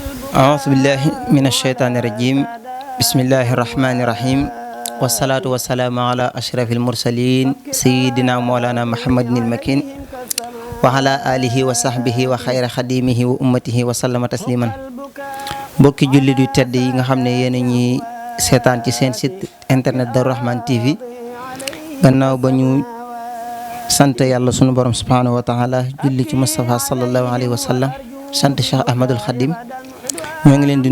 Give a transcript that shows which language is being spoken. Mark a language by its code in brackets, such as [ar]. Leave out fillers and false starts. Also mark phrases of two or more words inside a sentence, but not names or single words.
[ar] أعوذ بالله من الشيطان الرجيم بسم الله الرحمن الرحيم والصلاة والسلام على أشرف المرسلين سيدنا مولانا محمد المكين وعلى آله وصحبه وخير خديمه وأمته وسلم تسليما [wo] mbokki jullit yu tedd yi nga xam ne yéen a ñuy seetaan ci seen [fr] site internet [wo] Darou Rahmane TV gannaaw ba ñu sant yàlla sunu borom [ar] سبحانه وتعالى [wo] julli ci Moustapha [ar] صلى الله عليه وسلم [wo] sant Cheikh Ahmadul Khadim ñoo ngi leen di